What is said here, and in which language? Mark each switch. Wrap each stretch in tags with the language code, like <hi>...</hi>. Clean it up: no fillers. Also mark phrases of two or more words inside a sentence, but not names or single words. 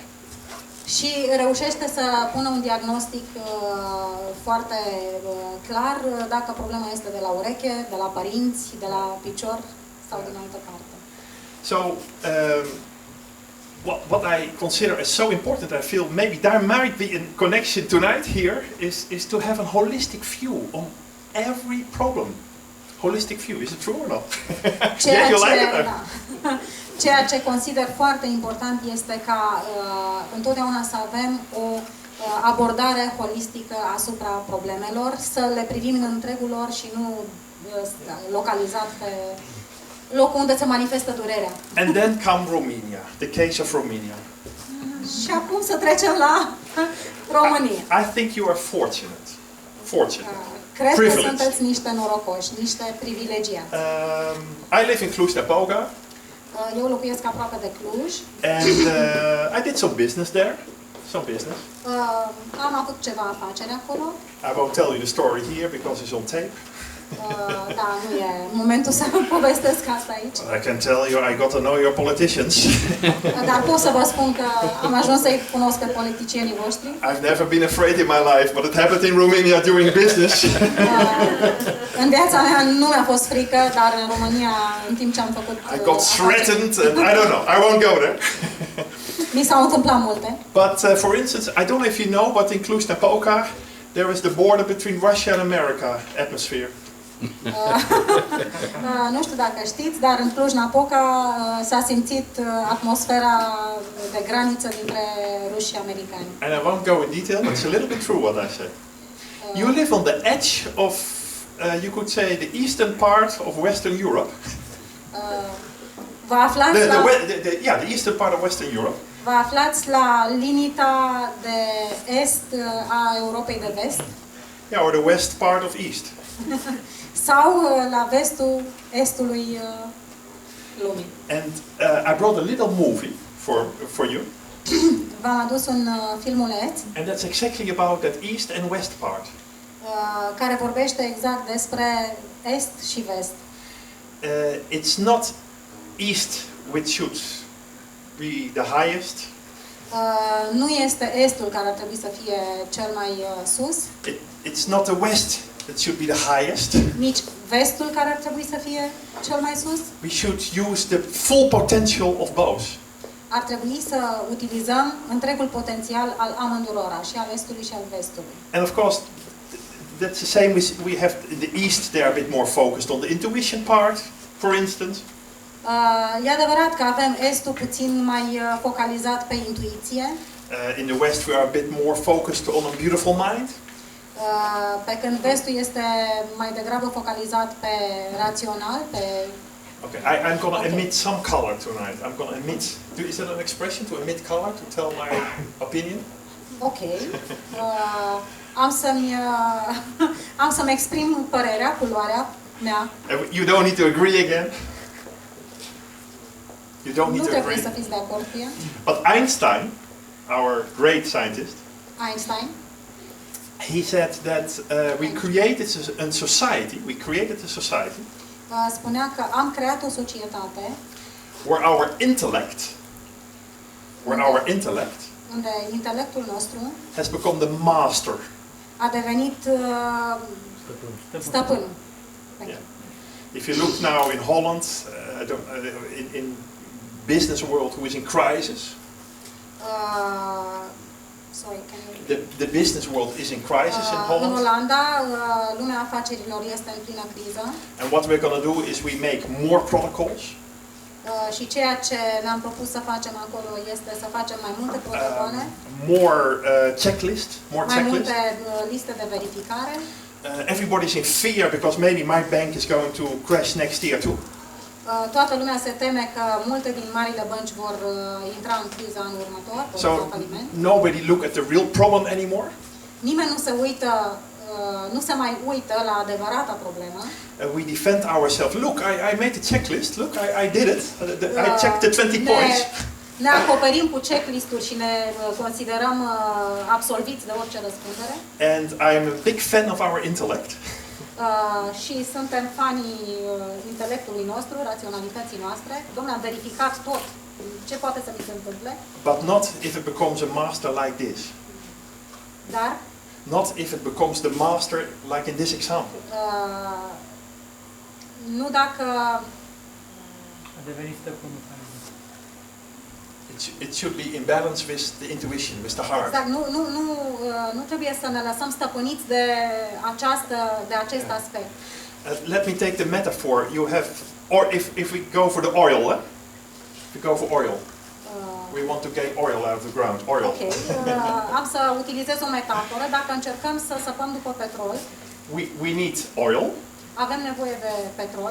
<ro>Și reușește să pună un diagnostic foarte clar dacă problema este de la ureche, de la părinți, de la picior sau din altă parte.</ro> <en>So what I consider as so important, I feel maybe there might be a connection tonight here, is to have a holistic view on every problem. Holistic view, is it true or not? Yeah, you like it?</en> <ro>Ceea ce consider foarte important este ca întotdeauna să avem o abordare holistică asupra problemelor, să le privim în întregul lor și nu localizat pe locul unde se manifestă durerea.</ro> <en>And then come Romania, the case of Romania.</en> <ro>Și acum să trecem la România.</ro> <en>I think you are fortunate.</en> <ro>Cred că sunteți niște norocoși, niște privilegiați.</ro> <en>I live in Cluj-Napoca.</en> <ro>Eu locuiesc aproape de Cluj.</ro> <en>And I did some business there.</en> <ro>Am avut ceva afaceri acolo.</ro> <en>I won't tell you the story here because it's on tape.</en> <ro>Da, nu e momentul să povestesc asta aici.</ro> <en>I can tell you, I got to know your politicians.</en> <ro>Dar pot să vă spun că am ajuns să-i cunosc pe politicienii voștri.</ro> <en>I've never been afraid in my life, but it happened in Romania doing business.</en> <ro>În viața mea nu mi-a fost frică, dar în România, în timp ce am făcut</ro> <en>I got threatened and I don't know, I won't go there.</en> <ro>Mi s-au întâmplat multe.</ro> <en>But for instance, I don't know if you know, but in Cluj-Napoca, there is the border between Russia and America atmosphere.</en> <ro>Nu știu dacă știți, dar în Cluj-Napoca s-a simțit atmosfera de graniță dintre ruși și americani.</ro> <en>And I won't go in detail, but it's a little bit true what I say. You live on the edge of, you could say, the eastern part of Western Europe.</en> <ro>Vă aflați</ro> <en>the eastern part of Western Europe.</en> <ro>Vă aflați la limita de est a Europei de vest.</ro> <en>Yeah, or the west part of east.</en> <ro>Sau la vestul estului lumii.</ro> <en>And I brought a little movie for you.</en> <ro>V-am adus un filmuleț.</ro> <en>And that's exactly about that east and west part.</en> <ro>Care vorbește exact despre est și vest.</ro> <en>It's not east which should be the highest.</en> <ro>Nu este estul care ar trebui să fie cel mai sus.</ro> <en>It's not the west that should be the highest.</en> <ro>Nici vestul care ar trebui să fie cel mai sus.</ro> <en>We should use the full potential of both.</en> <ro>Ar trebui să utilizăm întregul potențial al amândurora, și al estului și al vestului.</ro> <en>And of course, that's the same with we have the east. They are a bit more focused on the intuition part, for instance.</en> <ro>E adevărat că avem estul puțin mai focalizat pe intuiție.</ro> <en>In the west we are a bit more focused on a beautiful mind.</en> <ro>Pe când vestul este mai degrabă focalizat pe rațional, pe...</ro> <en>Okay, I'm going to emit some color tonight. I'm going to emit. Is that an expression, to emit color, to tell my opinion? Ok.</en> <ro>Am să-mi exprim părerea, culoarea mea.</ro> <en>You don't need to agree again. You don't need</en> <ro>Nu</ro> <en>to</en> <ro>trebuie</ro> <en>agree.</en> <ro>să fiți de acord cu ea.</ro> <en>But Einstein, our great scientist, Einstein, he said that we created a society. We created a society</en> <ro>spunea că am creat o societate</ro> <en>where our intellect,</en> <ro>unde intelectul nostru</ro> <en>has become the master.</en> <ro>a devenit stăpânul.</ro> <en>Yeah. If you look now in Holland, in business world, who is in crisis. Sorry, can you... The business world is in crisis in</en> <ro>În</ro> <en>Holland.</en> <ro>Olanda, lumea afacerilor este în plină criză.</ro> <en>And what we're going to do is we make more protocols.</en> <ro>Și ceea ce ne-am propus să facem acolo este să facem mai multe protocole,</ro> <en>more checklists,</en> <ro>mai multe liste de verificare.</ro> <en>Everybody's in fear because maybe my bank is going to crash next year too.</en> <ro>Toată lumea se teme că multe din marile bănci vor intra în criza anul următor,</ro> <en>So nobody look at the real problem anymore.</en> <ro>Nimeni nu se uită, nu se mai uită la adevărata problemă.</ro> <en>We defend ourselves. Look, I made the checklist. Look, I did it. I checked the 20 points.</en> <ro>Ne acoperim cu checklist-uri și ne considerăm absolviți de orice răspundere.</ro> <en>And I'm a big fan of our intellect.</en> <ro>Și suntem fanii intelectului nostru, raționalității noastre. Dom'le, am verificat tot. Ce poate să mi se întâmple?</ro> <en>But not if it becomes a master like this.</en> <ro>Dar?</ro> <en>Not if it becomes the master like in this example.</en> <ro>Nu dacă... A devenit stăpânul care...</ro> <en>It should be in balance with the intuition, with the heart.</en> <ro>Exact, nu trebuie să ne lăsăm stăpâniți de acest aspect.</ro> <en>Let me take the metaphor. You have, or if we go for the oil, if we go for oil, we want to get oil out of the ground. Oil.</en> <ro>Ok, am să utilizez o metaforă. Dacă încercăm să săpăm după petrol,</ro> <en>we need oil.</en> <ro>Avem nevoie de petrol.</ro>